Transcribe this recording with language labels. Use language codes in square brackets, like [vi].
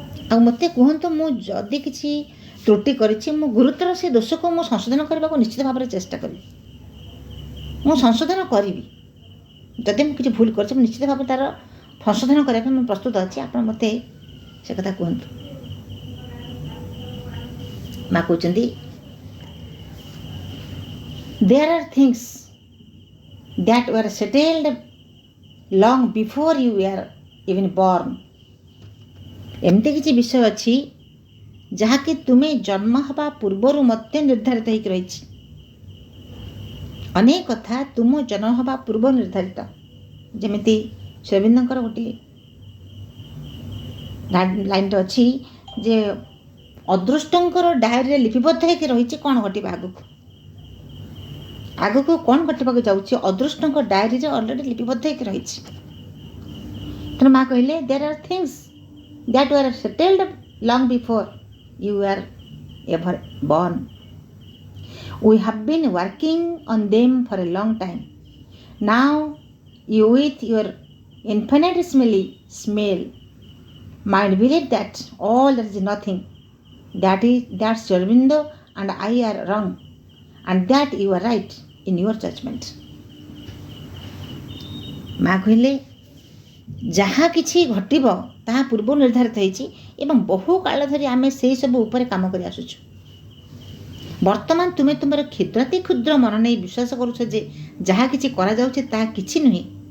[or] ଆଉ ମୋତେ କୁହନ୍ତୁ ମୁଁ ଯଦି କିଛି ତ୍ରୁଟି କରିଛି, ମୁଁ ଗୁରୁତର ସେ ଦୋଷକୁ ମୁଁ ସଂଶୋଧନ କରିବାକୁ ନିଶ୍ଚିତ ଭାବରେ ଚେଷ୍ଟା କରିବି। ମୁଁ ସଂଶୋଧନ କରିବି। ଯଦି ମୁଁ କିଛି ଭୁଲ କରିଛି ମୁଁ ନିଶ୍ଚିତ ଭାବରେ ତା'ର ସଂଶୋଧନ କରିବା ପାଇଁ ମୁଁ ପ୍ରସ୍ତୁତ ଅଛି। ଆପଣ ମୋତେ ସେ କଥା କୁହନ୍ତୁ। ମା କହୁଛନ୍ତି [en] there are things that were settled long before you were even born. [or] ଏମିତି କିଛି ବିଷୟ ଅଛି ଯାହାକି ତୁମେ ଜନ୍ମ ହେବା ପୂର୍ବରୁ ମଧ୍ୟ ନିର୍ଦ୍ଧାରିତ ହୋଇକି ରହିଛି। ଅନେକ କଥା ତୁମ ଜନ୍ମ ହେବା ପୂର୍ବ ନିର୍ଦ୍ଧାରିତ। ଯେମିତି ଶ୍ରୀଅରବିନ୍ଦଙ୍କର ଗୋଟିଏ ଲାଇନ୍ଟେ ଅଛି ଯେ ଅଦୃଷ୍ଟଙ୍କର ଡାଏରୀରେ ଲିପିବଦ୍ଧ ହୋଇକି ରହିଛି କ'ଣ ଘଟିବ ଆଗକୁ କ'ଣ ଘଟିବାକୁ ଯାଉଛି, ଅଦୃଷ୍ଟଙ୍କ ଡାଏରୀରେ ଅଲରେଡ଼ି ଲିପିବଦ୍ଧ ହୋଇକି ରହିଛି। ତେଣୁ ମା କହିଲେ [en] there are things that were settled long before you were ever born. We have been working on them for a long time. Now you with your infinitesimally small mind believe that all there is nothing, that Sri Aurobindo and I are wrong, and that you are right in your judgment. [or] ମା କହିଲେ ଯାହା କିଛି ଘଟିବ ତାହା ପୂର୍ବ ନିର୍ଦ୍ଧାରିତ ହୋଇଛି ଏବଂ ବହୁ କାଳ ଧରି ଆମେ ସେହି ସବୁ ଉପରେ କାମ କରି ଆସୁଛୁ। ବର୍ତ୍ତମାନ ତୁମେ ତୁମର କ୍ଷୁଦ୍ରାତି କ୍ଷୁଦ୍ର ମନ ନେଇ ବିଶ୍ୱାସ କରୁଛ ଯେ ଯାହା କିଛି କରାଯାଉଛି ତାହା କିଛି ନୁହେଁ।